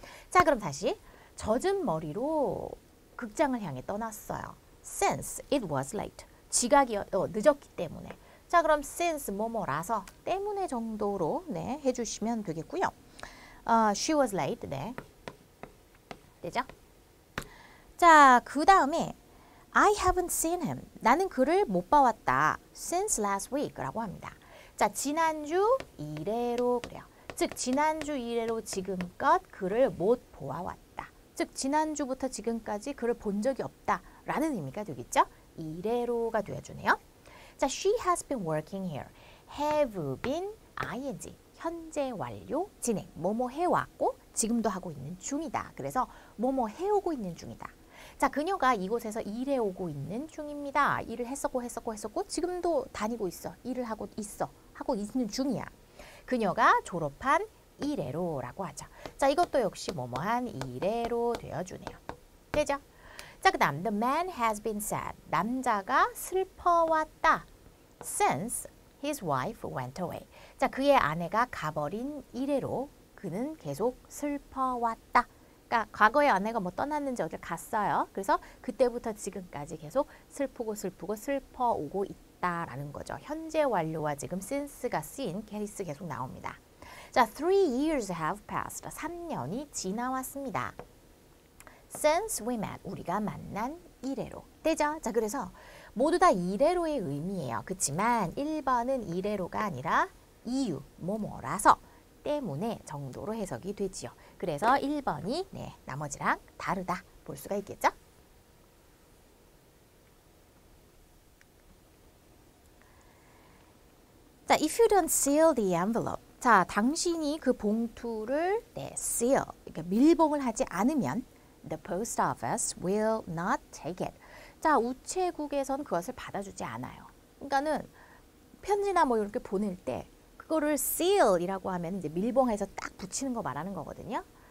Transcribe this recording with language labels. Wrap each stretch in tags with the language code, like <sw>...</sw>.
<ko>자, 그럼 다시 젖은 머리로 극장을 향해 떠났어요.</ko> <en>Since it was late.</en> <ko>지각이 늦었기 때문에. 자, 그럼 since 뭐뭐라서 때문에 정도로 해주시면 되겠고요.</ko> <en>She was late.</en> <ko>되죠?</ko> <en>자,</en> <ko>그 다음에</ko> <en>I haven't seen him.</en> <ko>나는 그를 못 봐왔다.</ko> <en>Since last week</en> <ko>라고 합니다. 자, 지난주 이래로 그래요. 즉, 지난주 이래로 지금껏 그를 못 보아왔다. 즉, 지난주부터 지금까지 그를 본 적이 없다. 라는 의미가 되겠죠? 이래로가 되어주네요.</ko> <en>자, she has been working here. have been ing.</en> <ko>현재 완료 진행. 뭐뭐 해왔고 지금도 하고 있는 중이다. 그래서 뭐뭐 해오고 있는 중이다. 자, 그녀가 이곳에서 일해오고 있는 중입니다. 일을 했었고 지금도 다니고 있어. 일을 하고 있는 중이야. 그녀가 졸업한 이래로라고 하죠. 자, 이것도 역시 뭐뭐한 이래로 되어주네요. 되죠?</ko> <en>자,</en> <ko>그 다음</ko> <en>the man has been sad.</en> <ko>남자가 슬퍼왔다.</ko> <en>Since his wife went away.</en> <ko>자, 그의 아내가 가버린 이래로 그는 계속 슬퍼왔다. 그러니까 과거에 아내가 뭐 떠났는지 어딜 갔어요. 그래서 그때부터 지금까지 계속 슬프고 슬퍼오고 있다라는 거죠. 현재 완료와 지금 since가 쓰인 케이스 계속 나옵니다.</ko> <en>자, 3 years have passed.</en> <ko>3년이 지나왔습니다.</ko> <en>Since we met.</en> <ko>우리가 만난 이래로. 되죠? 자, 그래서 모두 다 이래로의 의미예요. 그렇지만 1번은 이래로가 아니라 이유, 뭐뭐라서 때문에 정도로 해석이 되지요. 그래서 1번이 나머지랑 다르다 볼 수가 있겠죠?</ko> <en>자, if you don't seal the envelope.</en> <ko>자, 당신이 그 봉투를 seal, 그러니까 밀봉을 하지 않으면</ko> <en>the post office will not take it.</en> <ko>자, 우체국에선 그것을 받아주지 않아요. 그러니까는 편지나 뭐 이렇게 보낼 때 그거를 seal이라고 하면 이제 밀봉해서 딱 붙이는 거 말하는 거거든요.</ko>